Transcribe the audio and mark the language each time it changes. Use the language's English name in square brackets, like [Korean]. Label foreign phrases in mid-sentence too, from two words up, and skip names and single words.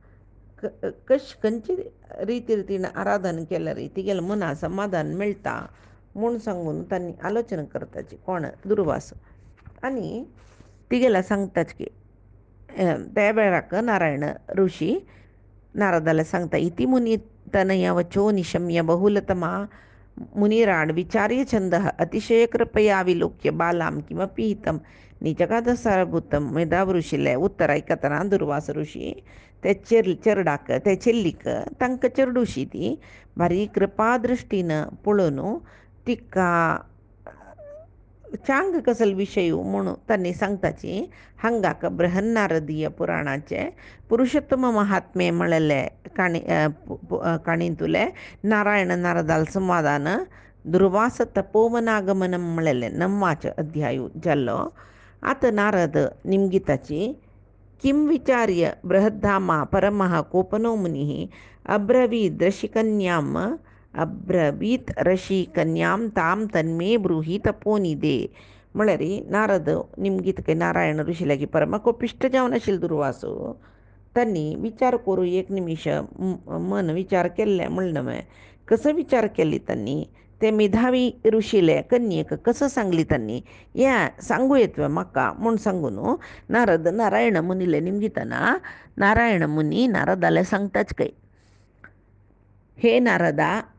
[Konkani] खंयची रिती रितीन आराधन केल्यार तिगेल मना समाधान मेळटा म्हूण सांगून तांणी आलोचना करताची कोण दुर्वास आनी तिगेला सांगताच की त्या वेळाक नारायण ऋषी नारदाला सांगता [Sanskrit] इति मुनी तनया वचो निशम्य बहुलतमा मुनिराड विचार्य छंद अतिशय कृपया विलोक्य बालाम किमपि हितम निजगादसारभूतम [Konkani] मेधाव ऋषीले उत्तर आयकतना दुर्वास ऋषी ते चेरडाक ते चेल्लीक तांकां चेरडूशी ती भारी कृपा दृश्टीन पळोवन तिका चांग कसल विशय म्हणून तांणी सांगताची हांगाक बृहन्नारदीय पुराणाचे पुरुषोत्तम महात्मे म्हळेले काणींतुले नारायण नारदाल संवादान दुर्वास तपोवनागमनम म्हळेले नम्माच अध्याय जाल्लो आत नारद निमगिताची [Sanskrit] किं विचार्य बृहद्धामा परमः कोपनो मुनिः अब्रवीत ऋषिकन्यां ताम तन्मे ब्रूहि तपोनिदे [Konkani] म्हळ्यार नारद निमगीत काही नारायण ऋषी लागी परम कोपिश्ट जावन आशिल्लो दुर्वासो तांणी विचार करूं एक निमिश मन विचार केल्ले म्हणणं कसो विचार केली तांणी ते मेधावी ऋषीले कन्येक कसं सांगली तांणी या सांगू येतवे म्हाका म्हूण सांगून नारद नारायण मुनीले निमगितना नारायण मुनी नारदाले सांगताच काय हे नारदा